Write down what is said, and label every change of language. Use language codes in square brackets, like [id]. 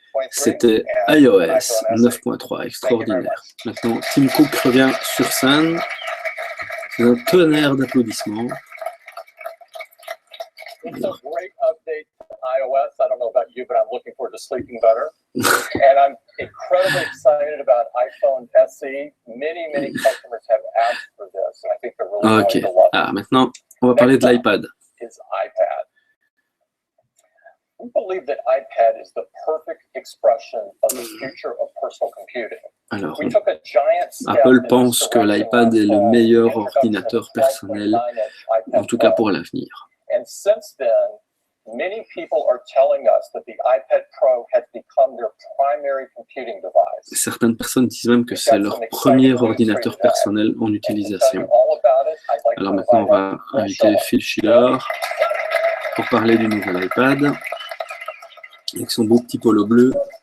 [fr] C'était iOS 9.3, extraordinaire. Maintenant, Tim Cook revient sur scène. C'est un tonnerre d'applaudissements. [en] It's a great update to iOS. I don't know about you, but I'm looking forward to sleeping better. And I'm incredibly excited about iPhone SE. Many customers have asked for this. And I think they're really going to love it. [fr] Ah, maintenant, on va parler de l'iPad. [en] Is iPad. We believe that iPad is the perfect expression of the future of personal computing. [fr] Alors, Apple pense que l'iPad est le meilleur ordinateur personnel, en tout cas pour l'avenir. [en] And since then, many people are telling us that the iPad Pro has become their primary computing device. [fr] Certaines personnes disent même que c'est leur premier ordinateur personnel en utilisation. Alors maintenant, on va inviter Phil Schiller pour parler du nouvel iPad avec son beau petit polo bleu.